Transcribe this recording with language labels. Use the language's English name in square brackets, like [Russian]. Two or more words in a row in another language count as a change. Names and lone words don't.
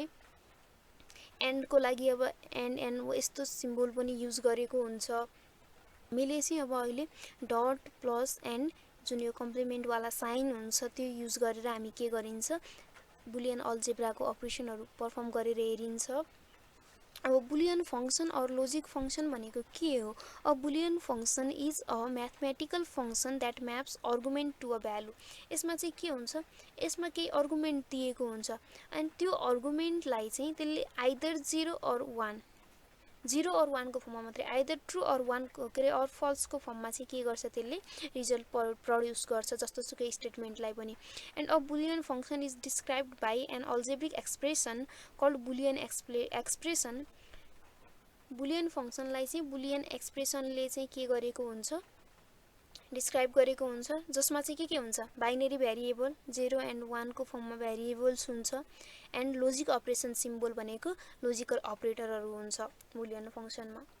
[Nepali] एन्डको लागि अब एन्ड यस्तो सिम्बोल पनि युज गरेको हुन्छ। हामीले चाहिँ अब अहिले [English] dot plus and [Nepali] जुन यो कम्प्लिमेन्टवाला साइन हुन्छ त्यो युज गरेर हामी के गरिन्छ? [English] Boolean algebra [Nepali] अपरेसनहरू पर्फर्म गरेर हेरिन्छ। अब [English] Boolean function [Nepali] और [English] logic function [Nepali] भनेको के हो? [English] a Boolean function is a mathematical function that maps argument to a value. [Nepali] यसमा चाहिँ के हुन्छ, यसमा केही आर्गुमेंट दिएको हुन्छ अनि त्यो आर्गुमेंटलाई चाहिँ त्यसले आइदर 0 और 1, 0 और 1 को फर्ममा मात्रै, आइदर ट्रू और 1 को के अरे और फल्स को फर्ममा चाहिँ के गर्छ, त्यसले [English] result produce [Nepali] गर्छ जस्तो सुकै स्टेटमेन्टलाई पनि। [English] And a Boolean function is described by an algebraic expression called Boolean expression. Boolean function [Nepali] चाहिँ [English] Boolean expression [Nepali] चाहिँ के गरेको हुन्छ, डिस्क्राइब गरेको हुन्छ, जसमा चाहिँ के हुन्छ, [English] binary variable [Nepali] 0 एन्ड 1 को फर्ममा भेरिएबल्स हुन्छ एन्ड [English] logic operation symbol [Nepali] भनेको [English] logical operators [Nepali] हुन्छ [English] Boolean function.